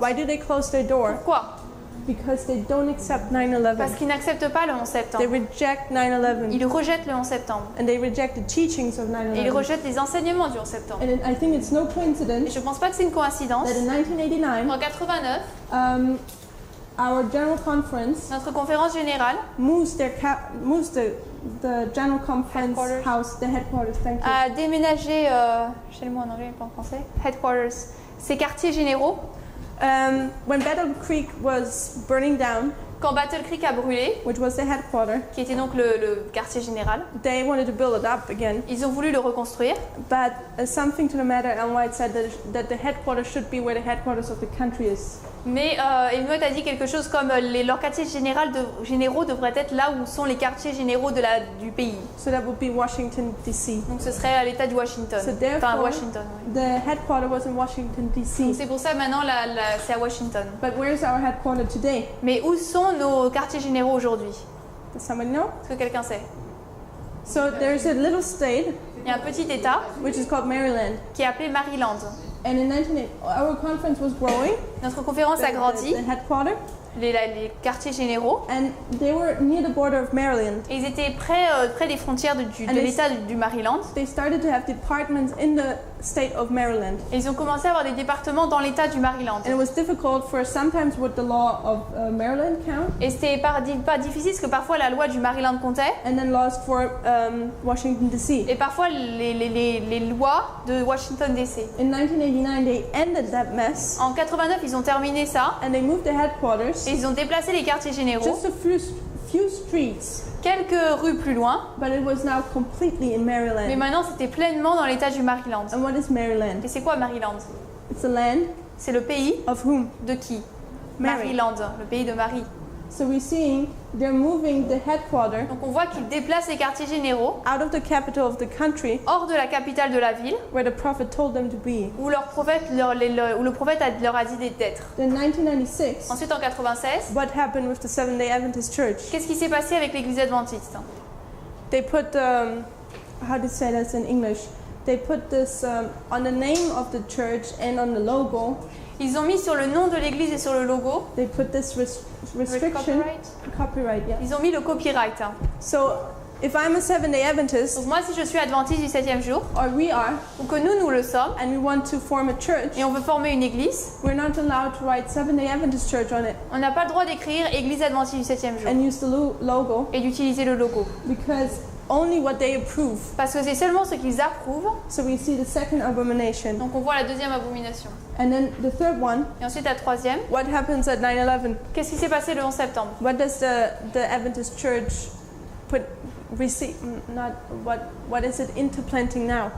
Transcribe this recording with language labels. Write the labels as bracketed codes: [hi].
[en] Why do they close their door? [fr] Pourquoi? [en] Because they don't accept [fr] Parce [en] 9/11. [fr] qu'ils n'acceptent pas le 11 [en] They [fr] septembre. [en] reject 9/11, [fr] Ils rejettent le 11 septembre. [en] and they reject the teachings of [fr] Et ils [en] 9/11. [fr] rejettent les enseignements du 11 septembre. [en] And I think it's no [fr] Et [en] coincidence [fr] je ne pense pas que c'est une coïncidence. [en] that in 1989, [fr] En 89, [en] our general conference [fr] notre conférence générale [en] moves the general conference Headquarters. house, the headquarters. Thank you. [fr] a déménagé, j'ai le mot en anglais, pas en français, headquarters, ses quartiers généraux. [en] When Battle Creek was burning down, [fr] Quand Battle Creek a brûlé, [en] which was the headquarter, [fr] qui était donc le quartier général, [en] they wanted to build it up again. [fr] ils ont voulu le reconstruire. [en] But something to the matter, Ellen White said that the headquarters should be where the headquarters of the country is. [fr] Mais Ellen White a dit quelque chose comme leurs quartiers généraux devraient être là où sont les quartiers généraux du pays. [en] So that would be Washington, D.C. [fr] Donc ce serait à l'état de Washington. [en] So [fr] Enfin, [en] therefore, [fr] Washington, oui. [en] the headquarter was in Washington, D.C. [fr] C'est pour ça maintenant c'est à Washington. [en] But where's our headquarter today? [fr] Mais où sont nos quartiers généraux aujourd'hui? [en] Does somebody know? [fr] Est-ce que quelqu'un sait? [en] So there's a little state, [fr] Il y a un petit État [en] which is called Maryland. [fr] qui est appelé Maryland. [en] And in 1980, our conference was growing, [fr] Notre conférence a grandi, [en] the headquarter, [fr] les quartiers généraux, [en] and they were near the border of Maryland. [fr] et ils étaient près des frontières de l'État du Maryland. [en] They started to have departments in the state of Maryland. [fr] Et ils ont commencé à avoir des départements dans l'État du Maryland. [en] And it was difficult for sometimes would the law of Maryland count, [fr] Et c'était pas difficile parce que parfois la loi du Maryland comptait, [en] and then laws for Washington, D.C. [fr] et parfois les lois de Washington DC. [en] In 1989, they ended that mess, [fr] En 89, ils ont terminé ça, [en] and they moved the headquarters [fr] et ils ont déplacé les quartiers généraux [en] just a few streets, [fr] quelques rues plus loin, [en] but it was now completely in [fr] mais [en] Maryland. [fr] maintenant c'était pleinement dans l'État du Maryland. [en] And what is Maryland? [fr] Et c'est quoi Maryland? [en] It's the land [fr] C'est le pays [en] of whom? [fr] de qui? [en] Mary. [fr] Maryland, le pays de Marie. [en] So we're seeing they're moving the headquarter [fr] Donc on voit qu'ils déplacent les quartiers généraux [en] out of the capital of the country [fr] hors de la capitale de la ville, [en] where the prophet told them to be. [fr] où le prophète leur a dit d'être. [en] Then 1996, [fr] Ensuite en 96, [en] what happened with the Seventh-day Adventist Church? [fr] qu'est-ce qui s'est passé avec l'église adventiste? [en] They put, how to say this in English? They put this on the name of the church and on the logo. [fr] Ils ont mis sur le nom de l'église et sur le logo [en] they put this restriction. Copyright, yeah. [fr] Ils ont mis le copyright. [en] So if I'm a Seventh-day Adventist, [fr] Donc moi, si je suis adventiste du 7e jour, [en] or we are, [fr] ou que nous le sommes, [en] and we want to form a church, [fr] et on veut former une église, [en] we're not allowed to write Seventh-day Adventist Church on it [fr] on n'a pas le droit d'écrire église adventiste du 7e jour [en] and use the logo, [fr] et d'utiliser le logo. [en] because only what they approve. [fr] Parce que c'est seulement ce qu'ils approuvent. [en] So we see the second abomination. [fr] Donc on voit la deuxième abomination. [en] And then the third one, [fr] Et ensuite la troisième. [en] what happens at 9/11? [fr] Qu'est-ce qui s'est passé le 11 septembre? [en] What does the Adventist Church receive? Not what is it interplanting now?